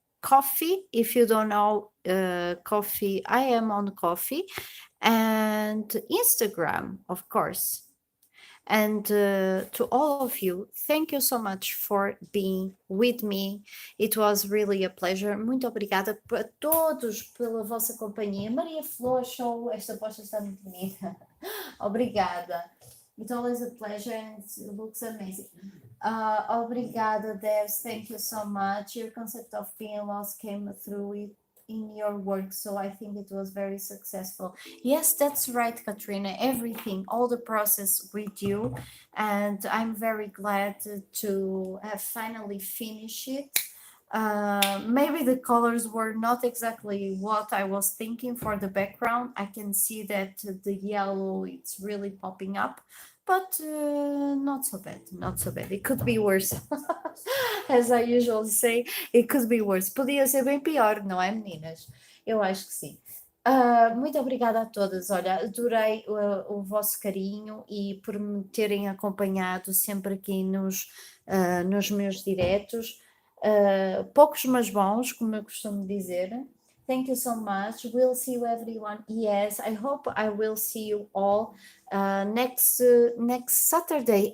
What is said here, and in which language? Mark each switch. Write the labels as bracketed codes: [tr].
[en] Coffee, if you don't know, Coffee, I am on Coffee, and Instagram, of course. And to all of you, thank you so much for being with me. It was really a pleasure. [pt] Muito obrigada a todos pela vossa companhia. Maria Flor, show, esta posta está muito bonita. Obrigada. [en] It's always a pleasure and it looks amazing. [pt] Obrigada, [en] Debs. Thank you so much. Your concept of being lost came through it in your work, so I think it was very successful. Yes, that's right, Katrina. Everything, all the process with you, and I'm very glad to have finally finished it. Maybe the colors were not exactly what I was thinking for the background. I can see that the yellow, it's really popping up, but not so bad, not so bad. It could be worse. As I usually say, it could be worse. [pt] Podia ser bem pior, não é, meninas? Eu acho que sim. Muito obrigada a todas. Olha, adorei o vosso carinho e por me terem acompanhado sempre aqui nos meus diretos. Poucos mas bons, como eu costumo dizer. [en] Thank you so much. We'll see you, everyone. Yes, I hope I will see you all next Saturday.